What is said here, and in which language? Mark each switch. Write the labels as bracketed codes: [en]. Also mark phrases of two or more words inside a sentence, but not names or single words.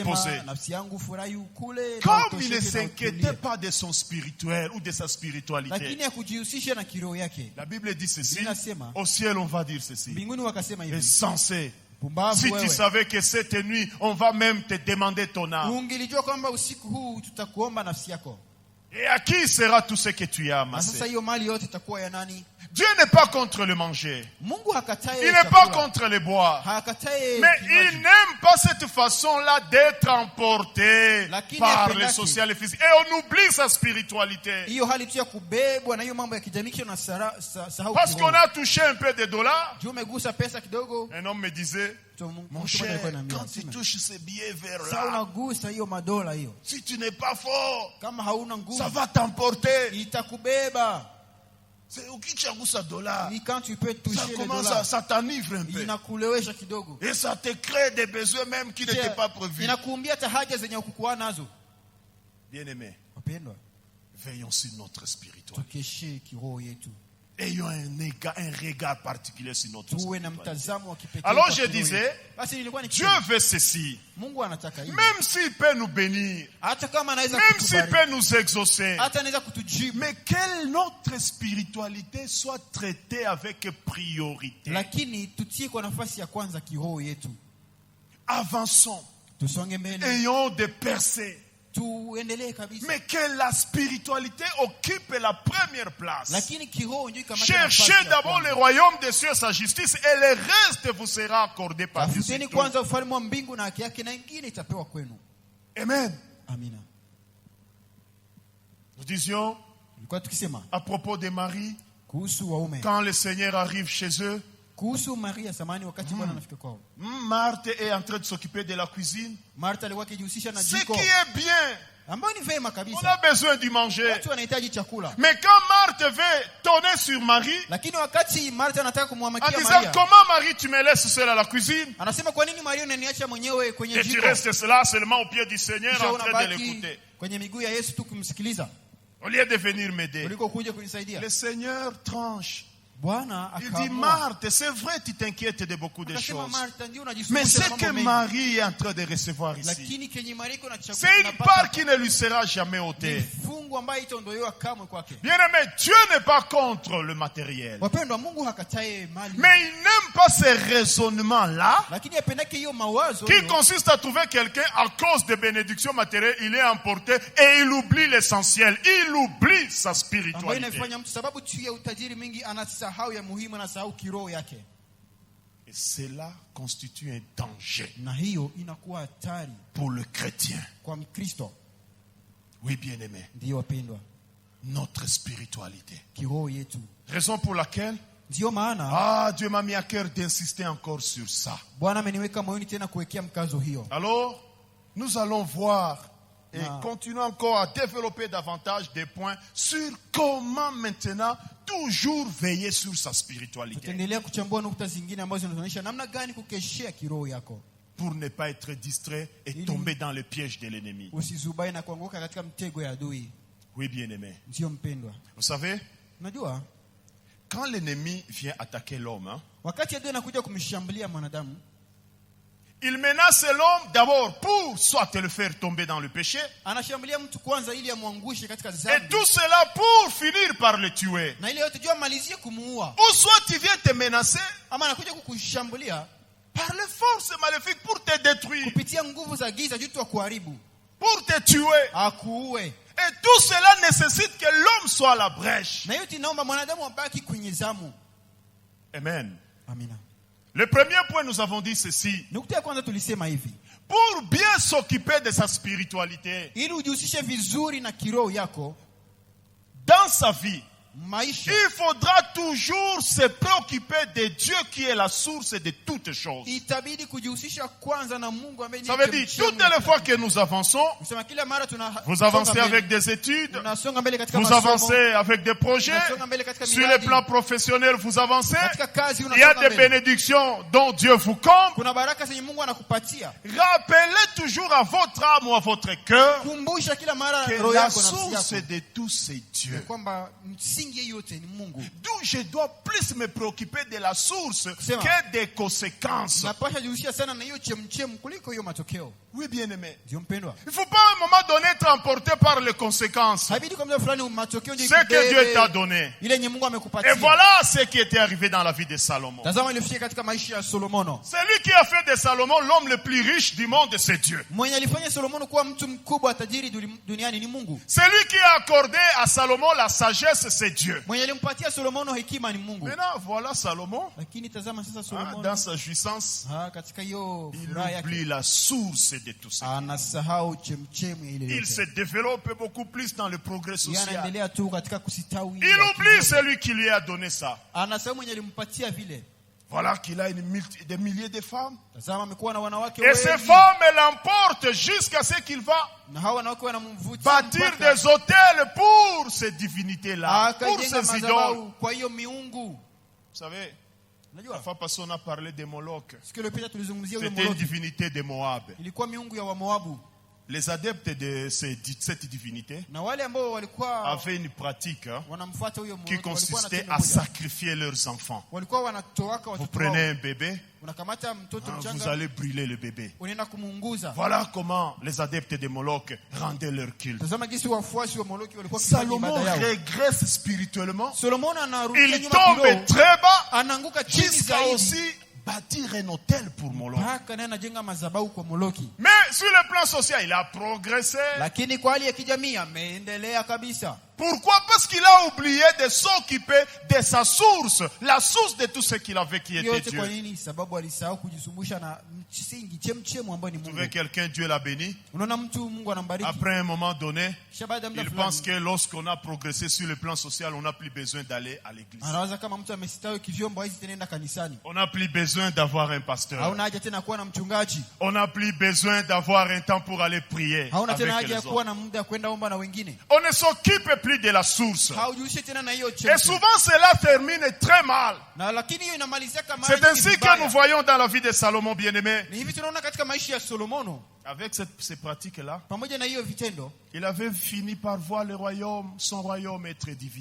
[fr] reposer. [sw] nafsi yangu furahi ukule na [fr] Comme il ne [sw] utosheke na [fr] s'inquiétait [sw] utulie. [fr] pas de son spirituel ou de sa spiritualité. [sw] Lakini hakujihusisha na kiroho yake. [fr] La Bible dit ceci, [sw] Biblia inasema, [fr] au ciel on va dire ceci. [sw] mbinguni wakasema hivi, [fr] Insensé. [sw] pumbavu [fr] Si tu [sw] wewe, [fr] savais que cette nuit, on va même te demander ton âme. [sw] ungelijua kwamba usiku huu tutakuomba nafsi yako. [fr] Et à qui sera tout ce que tu as [sw] Na sasa [fr] amassé? [sw] hiyo mali yote itakuwa ya nani? [fr] Dieu n'est pas contre le manger. [sw] Mungu hakatai [fr] Il n'est pas contre le boire. [sw] Hakatai [fr] Mais [sw] kinywaji. [fr] il n'aime pas cette façon-là d'être emporté [sw] Lakini [fr] par [sw] apendake. [fr] le social et physique. Et on oublie sa spiritualité. [sw] Hiyo hali tu ya kubebwa na hiyo mambo ya kijamii kisha sahau [fr] Parce qu'on [sw] kiroho. [fr] a touché un peu de dollars. [sw] Juu umegusa pesa kidogo. [fr] Un homme me disait, mon [sw] Mtu mmoja [fr] cher, [sw] alikuwa ananiambia, [fr] quand tu [sw] "Sema, [fr] touches ces billets vers [sw] sasa [fr] là, [sw] unagusa hiyo madola hiyo. [fr] si tu n'es pas fort, [sw] Kama hauna [fr] ça [sw] nguvu [fr] va t'emporter. [sw] itakubeba. [fr] C'est ukichagusa dollar. Ni quand tu peux Ça toucher les commence dollars. ça t'enivre un peu. [sw] Inakulewesha kidogo. [fr] Et ça te crée des besoins même qui n'étaient pas prévus. [sw] Inakuumbia hata haja zenye ukukuwa nazo. [fr] Bien-aimés, [sw] Wapendwa, [fr] veillons sur notre spiritualité. [sw] tukeshe kiroho yetu. [fr] Ayons un regard particulier sur notre [sw] Tuwe na [fr] spiritualité. [sw] mtazamo wa kipekee. [fr] Alors [sw] kwa [fr] je [sw] kiroho [fr] disais, [sw] yetu. Basi nilikuwa [fr] Dieu [sw] nikisema, [fr] veut ceci. [sw] Mungu anataka hivi. [fr] Même s'il peut nous bénir, [sw] Hata kama anaweza [fr] même s'il [sw] kutubariki, [fr] peut nous exaucer, [sw] hata anaweza kutujibu, [fr] mais que notre spiritualité soit traitée avec priorité. [sw] lakini tutie kwa nafasi ya kwanza kiroho yetu. [fr] Avançons, [sw] Tusonge mbele, [fr] ayons des percées, [sw] tuendelee kabisa. [fr] mais que la spiritualité occupe la première place. [sw] Lakini kiroho ndio ikamata nafasi [fr] Cherchez [sw] ya [fr] d'abord le [sw] kwanza. [fr] royaume des cieux, sa justice, et le reste vous sera accordé par Dieu. [sw] Tafuteni kwanza ufalme wa mbingu na haki yake na ingine itapewa kwenu. [fr] Amen. [sw] Amina. [fr] Nous disions [sw] Tulikuwa tukisema [fr] à propos de Marie, [sw] kuhusu waume. [fr] quand le Seigneur arrive chez eux, [sw] kuhusu Maria samani wakati Bwana anafika kwao. [fr] Marthe est en train de s'occuper de la cuisine. [sw] Martha alikuwa akijihusisha na [fr] Ce [sw] jiko. [fr] qui est bien. [sw] Ambayo ni vema [fr] On [sw] kabisa. [fr] a besoin d'y manger. [sw] Watu wanahitaji chakula. [fr] Mais quand Marthe veut tourner sur Marie, [sw] Lakini wakati Martha anataka [fr] en [sw] kumwamakia [fr] disant [sw] Maria, [fr] comment Marie tu me laisses seule à la cuisine [sw] anasema kwa nini Maria unaniacha mwenyewe kwenye [fr] et tu [sw] jiko? [fr] restes là seulement au pied du Seigneur [sw] Kisha [fr] en train de [sw] unabaki [fr] l'écouter. [sw] kwenye miguu ya Yesu tu kumsikiliza [fr] Au lieu de venir m'aider. [sw] kuliko kuja kunisaidia. [fr] Le Seigneur tranche. [sw] Bwana [fr] Il dit [sw] akaamua. [fr] Marthe, c'est vrai tu t'inquiètes de beaucoup de [sw] Akasema [fr] choses. [sw] Martha ndio [fr] Mais [sw] unajisumbukia [fr] ce [sw] na [fr] que [sw] mambo mengi. [fr] Marie est en train de recevoir ici, [sw] Lakini kenye Maria iko na chakula [fr] c'est une part qui ne lui sera jamais ôtée. [sw] fungu ambayo itaondolewa kamwe kwake. [fr] Bien-aimé, Dieu n'est pas contre le matériel. [sw] Wapendwa, Mungu hakatae mali. [fr] Mais il n'aime pas ces raisonnements-là [sw] Lakini apendake hiyo mawazo [fr] qui [sw] hiyo, [fr] consiste à trouver quelqu'un à cause des bénédictions matérielles, il est emporté et il oublie l'essentiel. Il oublie sa [sw] ambayo [fr] spiritualité. [sw] inafanya mtu sababu tu ya utajiri mingi anasahau ya muhimu, anasahau kiroho yake. [fr] Et cela constitue un danger [sw] Na hiyo inakuwa hatari [fr] pour le chrétien. [sw] kwa Mkristo. [fr] Oui, bien-aimé, [sw] Ndio wapendwa, [fr] notre spiritualité. [sw] kiroho yetu. [fr] Raison pour laquelle, [sw] Ndio maana [fr] Dieu m'a mis à cœur d'insister encore sur ça. [sw] Bwana ameniweka moyoni tena kuwekea mkazo hiyo. [fr] Alors, nous allons voir et Ah. continuer encore à développer davantage des points sur comment maintenant toujours veiller sur sa spiritualité [sw] Tutaendelea kuchambua nukta zingine ambazo zinaonyesha namna gani kukeshea kiroho yako, [fr] pour ne pas être distrait et tomber dans le piège de l'ennemi. [sw] usizubai na kuanguka katika mtego ya adui. [fr] Oui, bien-aimé. [sw] Ndio mpendwa, [fr] Vous savez, [sw] unajua [fr] quand l'ennemi vient attaquer l'homme, hein, [sw] wakati adui anakuja kumshambulia mwanadamu, [fr] il menace l'homme d'abord pour soit le faire tomber dans le péché, [sw] anashambulia mtu kwanza ili amwangushe katika [fr] et [sw] dhambi, [fr] tout cela pour finir par le tuer. [sw] na ile yote jua amalizie kumuua. [fr] Ou soit tu viens te menacer [sw] Ama anakuja kukushambulia [fr] par les forces maléfiques pour te détruire, [sw] kupitia nguvu za giza juu tu kuharibu, [fr] pour te tuer. [sw] akuue. [fr] Et tout cela nécessite que l'homme soit à la brèche. [sw] Na yote inaomba mwanadamu abaki kwenye zamu. [fr] Amen. [sw] Amina. [fr] Le premier point, nous avons dit ceci. [sw] Nukta ya kwanza tulisema hivi, [fr] Pour bien s'occuper de sa spiritualité [sw] ili ujihusishe vizuri na kiroho yako [fr] dans sa vie, [sw] maisha, [fr] il faudra toujours se préoccuper de Dieu qui est la source de toutes choses. [sw] itabidi kujihusisha kwanza na Mungu ambaye [fr] Ça veut dire, toutes les fois que nous avançons, [sw] Kusema kila mara [fr] vous avancez avec des études, [sw] tunasonga mbele katika [fr] vous [sw] masomo, [fr] avancez avec des projets, [sw] tunasonga mbele katika [fr] sur le [sw] miradi, [fr] plan professionnel, vous avancez. [sw] katika kazi [fr] Il y a [sw] unasonga [fr] des [sw] mbele. [fr] bénédictions dont Dieu vous comble. [sw] Kuna baraka zenye Mungu anakupatia. [fr] Rappelez toujours à votre âme ou à votre cœur [sw] Kumbusha kila mara [fr] que [sw] roho [fr] la [sw] yako na nafsi [fr] source [sw] yako [fr] de tout c'est Dieu. [sw] kwamba msingi yote ni Mungu. [fr] D'où je dois plus me préoccuper de la source [sw] Sema. [fr] que des conséquences. [sw] Napasha jihusisha sana na hiyo chemchem kuliko hiyo matokeo. [fr] Oui, bien-aimé. [sw] Ndio mpendwa. [fr] Il ne faut pas à un moment donné être emporté par les conséquences. [sw] Haibidi kwa muda fulani matokeo ndio [fr] Ce que [sw] ikubebe, [fr] Dieu t'a donné. [sw] ile yenye Mungu [fr] Et [sw] amekupatia. [fr] voilà ce qui était arrivé dans la vie de Salomon. [sw] Tazama ilifika katika maisha ya Solomono. [fr] Celui qui a fait de Salomon l'homme le plus riche du monde, c'est Dieu. [sw] Mwenye alifanya Solomono kuwa mtu mkubwa tajiri duniani ni Mungu. [fr] Celui qui a accordé à Salomon la sagesse, c'est Dieu. [sw] Mwenye alimpatia Solomono hekima ni Mungu. [fr] Maintenant, voilà Salomon, [sw] Lakini tazama sasa [fr] hein, [sw] Solomono, [fr] dans sa jouissance, [sw] katika hiyo [fr] il [sw] furaha yake [fr] oublie la source de tout ça. [sw] anasahau chemchemu ya ile [fr] Il se [sw] yote. [fr] développe beaucoup plus dans le progrès [sw] Yeye [fr] social. [sw] anaendelea tu katika kusitawi. [fr] Il oublie celui qui lui a donné ça. [sw] Anasahau mwenye alimpatia vile. [fr] Voilà qu'il a des milliers de femmes. [sw] Tazama amekuwa na wanawake [fr] Et ces [sw] wengi. [fr] femmes l'emportent jusqu'à ce qu'il va [sw] Na hawa wanawake wanamvutia [fr] bâtir [sw] mpaka [fr] des hôtels pour ces divinités-là, pour [sw] akajenga [fr] ces idoles. [sw] madhabahu kwa hiyo miungu. [fr] Vous savez, la [sw] Unajua? [fr] fois passée, on a parlé de Moloch. [sw] Siku iliyopita tulizungumzia ule [fr] C'était une [sw] Moloki. [fr] divinité de Moab. [sw] Ilikuwa miungu ya Wamoabu. [fr] Les adeptes de cette divinité [sw] Na wale ambao walikuwa [fr] avaient une pratique hein, [sw] wanamfuata huyo [fr] qui [sw] Moloki walikuwa [fr] consistait [sw] na [fr] à [sw] tendo moja. [fr] sacrifier leurs enfants. [sw] Walikuwa wanatoaka [fr] Vous [sw] watoto [fr] prenez [sw] wao. [fr] un bébé, [sw] Unakamata mtoto [fr] hein, vous [sw] mchanga, [fr] allez brûler le bébé. [sw] unaenda kumuunguza. [fr] Voilà comment les adeptes de Moloch rendaient leur culte. [sw] Tazama jinsi wafuasi wa Moloki walikuwa wakifanya [fr] Salomon [sw] ibada yao. [fr] régresse spirituellement. [sw] Solomono anarudia [fr] Il [sw] nyuma [fr] tombe [sw] kidogo, [fr] très bas [sw] anaanguka chini [fr] jusqu'à [sw] zaidi. [fr] aussi bâtir un hôtel pour Moloch. [sw] Mpaka naye anajenga madhabahu kwa Moloki. [fr] Mais sur le plan social, il a progressé. [sw] Lakini kwa hali ya kijamii ameendelea kabisa. [fr] Pourquoi? Parce qu'il a oublié de s'occuper de sa source, la source de tout ce qu'il avait qui était [sw] yote [fr] Dieu. [sw] kwa nini? Sababu alisahau kujisumbusha na msingi chemchemu ambayo ni [fr] Vous [sw] Mungu. [fr] trouvez quelqu'un, Dieu l'a béni. [sw] Unaona mtu Mungu anambariki, [fr] Après un moment donné, [sw] kisha baada ya muda [fr] il pense [sw] fulani [fr] que lorsqu'on a progressé sur le plan social, on n'a plus besoin d'aller à l'église. [sw] anawaza kama mtu amestawi kivyombo haizi tena enda kanisani, [fr] On n'a plus besoin d'avoir un pasteur. [sw] hauna haja tena kuwa na mchungaji, [fr] On n'a plus besoin d'avoir un temps pour aller prier [sw] hauna [fr] avec [sw] tena haja [fr] les [sw] ya kuwa [fr] autres. [sw] na muda kwenda omba na wengine, [fr] On ne s'occupe plus de la source. [sw] haujihusishi tena na hiyo [fr] Et [sw] chemchemu. [fr] souvent, cela termine très mal. [sw] Na lakini hiyo inamalizia kama [fr] C'est ainsi que nous voyons dans la vie de Salomon, bien-aimé. [sw] ni hivi tunaona katika maisha ya Solomono. [fr] Avec ces pratiques-là, [sw] Pamoja na hiyo vitendo, [fr] il avait fini par voir le royaume, son royaume être divisé.